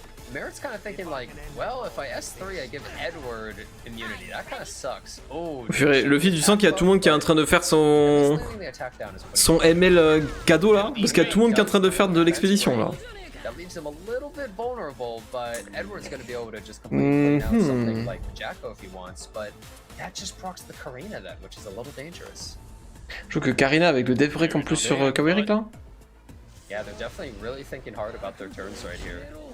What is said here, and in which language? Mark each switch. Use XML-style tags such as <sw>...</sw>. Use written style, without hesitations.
<en>Merit's kind of thinking like, well, if I S3, I give Edward immunity. That kind of sucks. Oh.</en> <fr>Le fil du sang qu'il y a tout le monde qui est en train de faire son ML cadeau là, parce qu'il y a tout le monde qui est en train de faire de l'expédition là.</fr> <en>That leaves him a little bit vulnerable, but Edward's going to be able to just completely clean out something like Jacko if he wants, but that just procs the Karina then, which is a little dangerous.</en> <fr>Je trouve que Karina avec le dev break en plus sur Kawerik là.</fr> <en>Yeah, they're definitely really thinking hard about their turns right here.</en>